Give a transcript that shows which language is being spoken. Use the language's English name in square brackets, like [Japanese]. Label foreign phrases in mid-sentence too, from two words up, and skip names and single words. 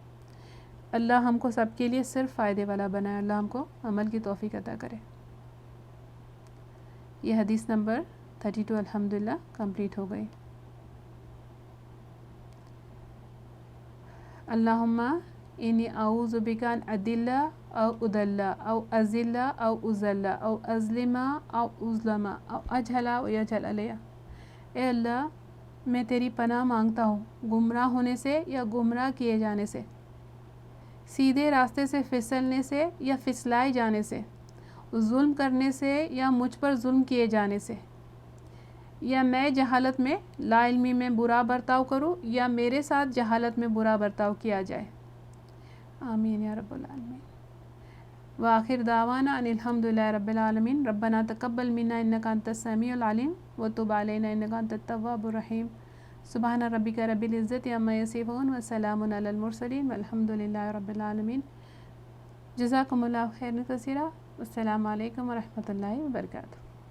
[Urdu] اللہ ہم کو سب کے لیے صرف فائدے والا بنائے، اللہ ہم کو عمل کی توفیق عطا کرے۔ یہ حدیث نمبر 32 الحمدللہ کمپلیٹ ہو گئی۔ [Arabic] اللہم انی اعوذ بک ان اضل او اضل او اذل او اذل او اظلم او اظلم او اجہل او یجہل علیہ۔ [Urdu] اے اللہ میں تیری پناہ مانگتا ہوں گمراہ ہونے سے یا گمراہ کیے جانے سے، سیدھے راستے سے پھسلنے سے یا پھسلائے جانے سے، ظلم کرنے سے یا مجھ پر ظلم کیے جانے سے، یا میں جہالت میں لا علمی میں برا برتاؤ کروں یا میرے ساتھ جہالت میں برا برتاؤ کیا جائے۔ [Arabic] آمین یا رب العالمین۔ وآخر دعوانا ان الحمدللہ رب العالمین۔ ربنا تقبل منا انک انت السمیع العلیم وتب علینا انک انت التواب الرحیم۔ سبحان ربک رب العزت عما یصفون وسلام علی المرسلین والحمد للہ رب العالمین۔ جزاکم اللہ خیرا کثیرا۔ السلام علیکم ورحمۃ اللہ وبرکاتہ۔